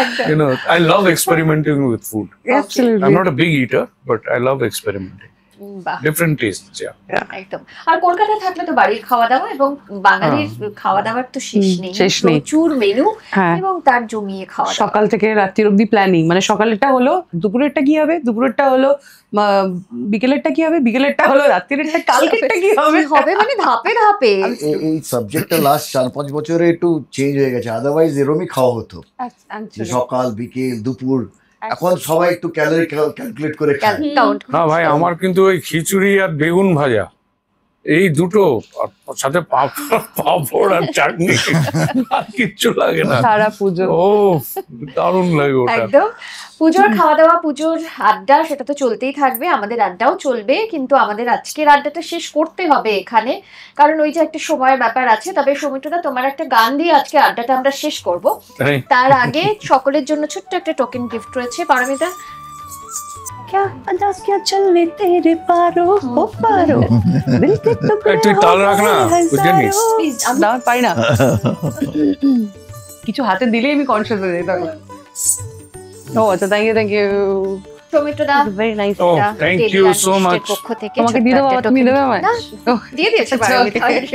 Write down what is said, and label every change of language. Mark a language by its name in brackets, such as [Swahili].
[English] You know, I love experimenting with food. Absolutely. I'm not a big eater, but I love experimenting. Different tastes, yeah. [Bangla] একদম। আর কলকাতায় থাকলে তো বাড়ির খাওয়া দাওয়া এবং বাঙালির খাওয়া দাওয়ার তো শেষ নেই, প্রচুর মেনু এবং তার জমিয়ে খাওয়া। সকাল থেকে রাত্রির অবধি প্ল্যানিং, মানে সকালেরটা হলো, দুপুরেরটা কি হবে, দুপুরেরটা হলো, বিকেলেরটা কি হবে, বিকেলেরটা হলো, রাত্রিরেরটা কালকেরটা কি হবে, মানে ধাপে ধাপে। এই সাবজেক্টটা লাস্ট 4-5 বছরে একটু চেঞ্জ হয়ে গেছে, আদারওয়াইজ এরকমই খাওয়া হতো, সকাল বিকেল দুপুর। এখন সবাই একটু ক্যালোরি ক্যালকুলেট করে খায়। না ভাই, আমার কিন্তু ওই খিচুড়ি আর বেগুন ভাজা এই দুটো আর সাথে পাঁপড় আর চাটনি, আর কিচ্ছু লাগে না। সারা পুজো ও দারুণ লাগে ওটা। একদম পুজোর খাওয়া দাওয়া, পুজোর আড্ডা, সেটা তো চলতেই থাকবে, আমাদের আড্ডাও চলবে, কিন্তু আমাদের আজকের আড্ডাটা শেষ করতে হবে এখানে, কারণ ওই যে একটা সময়ের ব্যাপার আছে। তবে সৌমিত্রদা, তোমার একটা গান দিয়ে আজকে আড্ডাটা আমরা শেষ করব। তার আগে সকলের জন্য ছোট্ট একটা টোকেন গিফট রয়েছে। পারমিতা, [Hindi] क्या चलने तेरे पारो हो पारो दिल के टुकड़े [Bangla] তুই তাল রাখ না, বুঝলি? প্লিজ। না পাই না, কিছু হাতে দিলেই আমি কনসিয়াস হয়ে যাই তখন। ও আচ্ছা, [English] thank you [Bangla] সৌমিত্রদা, [English] Very nice. Oh, thank you so much. [Bangla] পক্ষ থেকে তোমাকে দিয়ে দেবো, তুমি দেবে আমায়? না, ওহ, দিয়ে দিয়েছে আচ্ছা, পারমিতা।